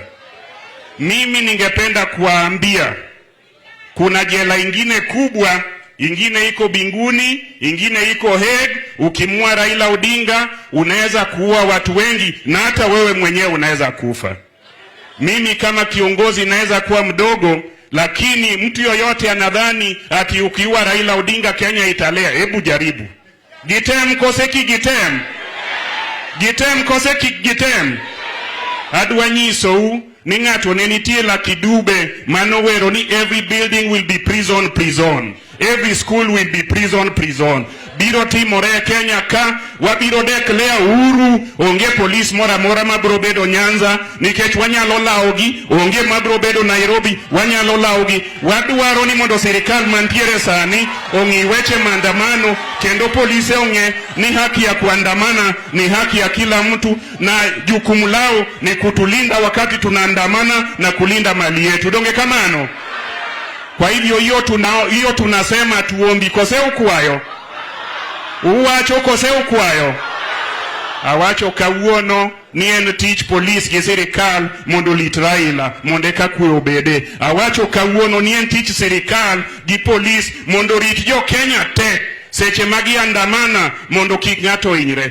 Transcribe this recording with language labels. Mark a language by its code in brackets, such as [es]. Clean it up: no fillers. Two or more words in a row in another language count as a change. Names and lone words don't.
[sw] Mimi ningependa kuwaambia kuna jela ingine kubwa, ingine iko Binguni, ingine iko Hague. Ukimua Raila Odinga unaweza kuua watu wengi na hata wewe mwenyewe unaweza kufa. Mimi kama kiongozi naweza kuwa mdogo, lakini mtu yoyote anadhani ati ukiua Raila Odinga Kenya italea. Hebu jaribu. [luo] Gitem koseki gitem. Gitem koseki gitem. Adwa nyisou ni ng'ato ne nitie Lucky Dube manowero ni [en] every building will be prison. Every school will be prison. [luo] Biro timore Kenya ka wabiro declare uhuru. Onge police mora mabro bedo Nyanza nikech wanyalo laogi. Onge mabro bedo Nairobi wanyalo laogi. Wadwaro ni mondo serikal mantiere sani ong'i weche maandamano kendo polisi ong'e ni [sw] haki ya kuandamana ni haki ya kila mtu na jukumu lao ni kutulinda wakati tunaandamana na kulinda mali yetu. [luo] Donge kamano? [sw] Kwa hivyo hiyo tunasema tuombi [luo] kose ukwayo. Uwacho kose ukwayo. Awacho kawuono ni en tich police gi serikal mondo lit Raila mondo eka kwe obede. Awacho kawuono ni en tich serikal gi police mondo rit jo Kenya te seche magi andamana mondo kik ng'ato hinyre.